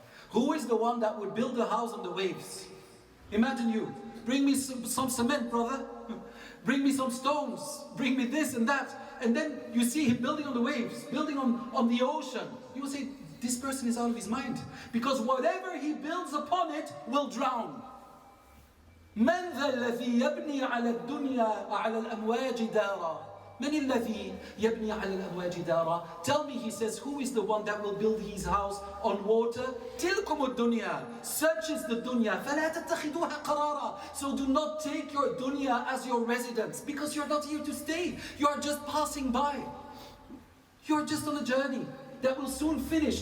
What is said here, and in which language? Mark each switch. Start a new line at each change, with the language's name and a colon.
English: Who is the one that would build a house on the waves? Imagine you, bring me some cement, brother. Bring me some stones. Bring me this and that. And then you see him building on the waves, building on the ocean. You will say, this person is out of his mind. Because whatever he builds upon it will drown.
Arabic: من ذا الذي يبني على الدنيا على الأمواج دارا من الذي يبني على الأمواج دارا.
English: Tell me, he says, who is the one that will build his house on water?
Arabic: تلكم الدنيا.
English: Such is the dunya.
Arabic: فلا تتخذوها قرارا.
English: So do not take your dunya as your residence, because you're not here to stay. You are just passing by. You are just on a journey that will soon finish.